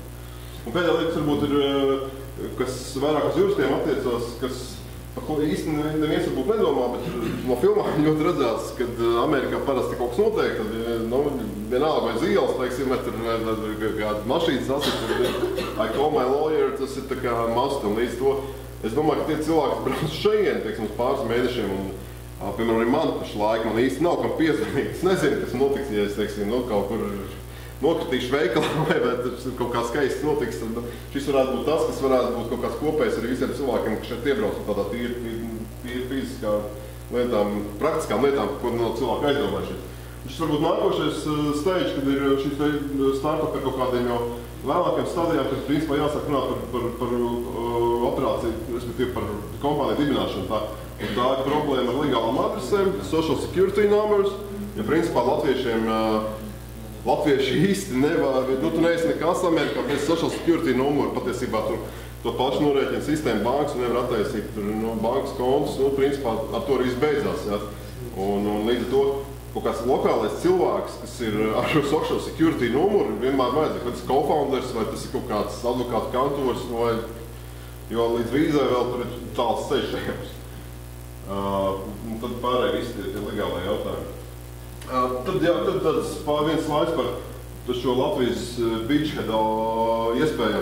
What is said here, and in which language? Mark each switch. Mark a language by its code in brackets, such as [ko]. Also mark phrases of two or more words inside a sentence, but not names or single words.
[lv] Un pēdējā lietas varbūt ir, kas vairāk uz juristiem attiecās, kas par ko īsti neviens varbūt nedomā, bet no filmām ļoti redzēts, kad Amerikā parasti kaut kas notiek, tad vienalga vai uz ielas, teiksim, vai kāda mašīnas sasīt, [en] I call my lawyer, [lv] tas ir tā kā must, un līdz to es domāju, ka tie cilvēki brauc šeit, teiksim, uz pāris mēnešiem, un piemēram arī man pašlaik, man īsti nav kam piezvanīt, es nezinu, kas notiks, ja es, teiksim, kaut kur nokritīšu veikalā, vai tas kaut kā skaists notiks, tad šis varētu būt tas, kas varētu būt kaut kāds kopējs arī visiem cilvēkiem, kas šeit iebrauc tādā tīri fiziskā lietām, praktiskām lietām, ko no cilvēka aizdomājušies. Šis varbūt nākošais stage, kad ir šis startup ar kaut kādiem jau vēlākiem stadijām, kad principā jāsāk runāt par operāciju, respektīvi par kompāniju dibināšanu. Tā ir problēma ar legālām adresēm, [en] social security numbers, [lv] ja principā Latvieši īsti nevar, tu neesi nekas Amerikā bez [en] social security [lv] numuru, patiesībā tur to pašu norēķina sistēma bankas un nevar attaisīt bankas kontus, principā ar to arī beidzās, jā. Un līdz ar to kaut kāds lokālais cilvēks, kas ir ar šo [en] social security [lv] numuru, vienmēr vajadzīgs, vai tas ir co-founders, vai tas ir kaut kāds advokātu kantors, jo līdz vīzai vēl tur ir tāls ceļš ejams. Tad pārēj visi tie legālai jautājumi. Tad tāds viens slaids par šo Latvijas beachhead iespējām.